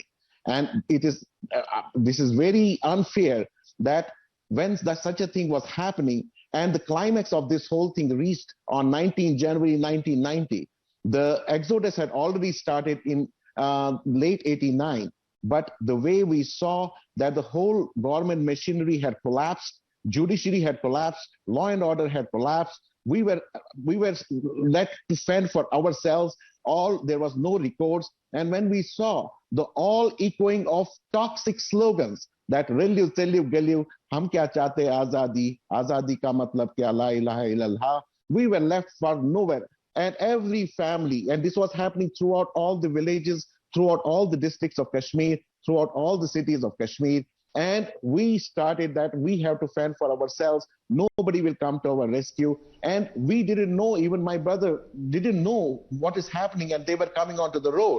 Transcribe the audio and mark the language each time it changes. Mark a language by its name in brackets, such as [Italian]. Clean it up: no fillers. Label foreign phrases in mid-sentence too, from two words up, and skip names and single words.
[English] And it is this is very unfair that when such a thing was happening, and the climax of this whole thing reached on 19 January 1990, The exodus had already started in late 89, but the way we saw that the whole government machinery had collapsed, judiciary had collapsed, law and order had collapsed, we were let to fend for ourselves. There was no recourse. And when we saw the all echoing of toxic slogans that [Kashmiri] "رلو ژلو گلو, [Urdu] ہم کیا چاہتے آزادی، آزادی کا مطلب کیا, [Arabic] لا إله إلا الله," [English] we were left for nowhere. And every family, and this was happening throughout all the villages, throughout all the districts of Kashmir, throughout all the cities of Kashmir. And we started that we have to fend for ourselves. Nobody will come to our rescue. And we didn't know, even my brother didn't know what is happening, and they were coming onto the road.